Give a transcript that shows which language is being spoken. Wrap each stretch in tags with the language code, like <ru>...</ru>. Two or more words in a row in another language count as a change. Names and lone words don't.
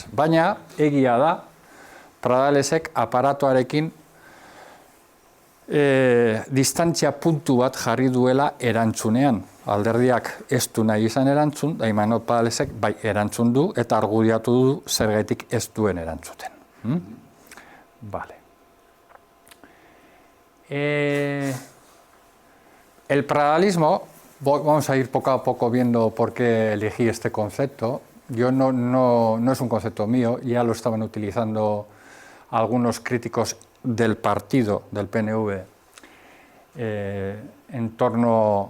<eu>Baina, egia da, Padalezek aparatuarekin distantzia puntu bat jarri duela erantzunean. Alderdiak ez du nahi izan erantzun, da Imanol Padalezek bai erantzun du, eta argudiatu du zergatik ez duen erantzuten.</eu> <es>El pradalismo, vamos a ir poco a poco viendo por qué elegí este concepto. Yo no es un concepto mío, ya lo estaban utilizando algunos críticos del partido, del PNV, en torno</es>